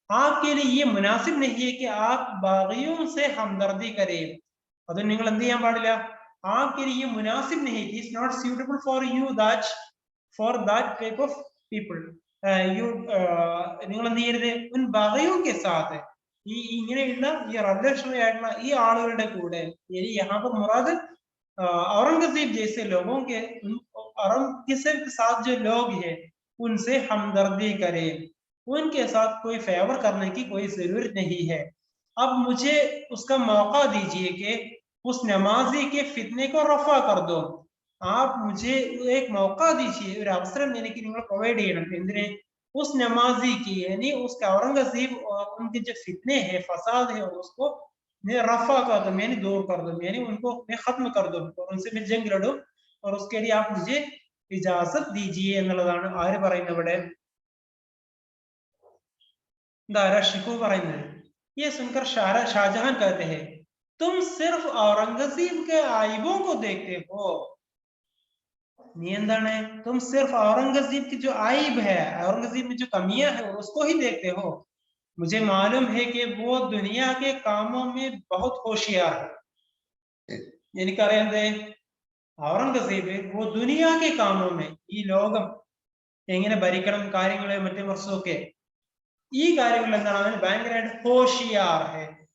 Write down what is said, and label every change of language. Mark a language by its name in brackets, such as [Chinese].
[Hindi] आपके लिए ये मुनासिब नहीं है कि आप बागियों से हमदर्दी करें. [Malayalam] അത് നിങ്ങൾ എന്ത് ചെയ്യാൻ പാടില്ല? [Hindi] आपके लिए मुनासिब नहीं, [English] it is not suitable for you that, for that type of people. [Malayalam] you നിങ്ങൾ എന്ത് ചെയ്യരുത്? [Hindi] ഉൻ ബാഗിയോं के साथ, [Malayalam] ഈ ഇങ്ങനെയുള്ള ഈ റദ്ദക്ഷമയായിട്ടുള്ള ഈ ആളുകളുടെ കൂടെ, [Hindi] यहाँ पर मुराद औरंगजेब जैसे लोगों के, औरंगजेब के साथ जो लोग हैं उनसे हमदर्दी करें, उनके साथ कोई फेवर करने की कोई जरूरत नहीं है. अब मुझे उसका मौका दीजिए कि उस नमाजी के फितने को रफा कर दो. आप मुझे एक मौका दीजिए, [Malayalam] ഒരു അവസരം എനിക്ക് നിങ്ങൾ പ്രൊവൈഡ് ചെയ്യണം. എന്തിനെ? [Hindi] उस नमाजी की, यानी उसका औरंगजेब और उनके जो फितने हैं, फसाद है, उसको मैं रफा कर दूं, यानी दूर कर दूं, यानी उनको मैं खत्म कर दूं और उनसे मैं जंग लड़ूं और उसके लिए आप मुझे इजाजत दीजिए [Malayalam] എന്നുള്ളതാണ് ആര് പറയുന്നത് ഇവിടെ? [Hindi] दारा शिको [Malayalam] പറയുന്നത്. [Hindi] ये सुनकर शाहजहां कहते हैं तुम सिर्फ औरंगजेब के आइबों को देखते हो. [Malayalam] നീ എന്താണ്? [Hindi] तुम सिर्फ औरंगजेब की जो आइब है, औरंगजेब में जो कमियां है उसको ही देखते हो. मुझे मालूम है कि वो दुनिया के कामों में बहुत होशियार है. [Malayalam] എനിക്കറിയാതെ ഔറംഗസീബ് [Hindi] वो दुनिया के कामों में, [Malayalam] ഈ ലോകം എങ്ങനെ ഭരിക്കണം കാര്യങ്ങളെ മറ്റേ വർഷമൊക്കെ ഈ കാര്യങ്ങൾ എന്താണ് അവന് ഭയങ്കരമായിട്ട് [Hindi] ഹോഷിയാർ ഹെ.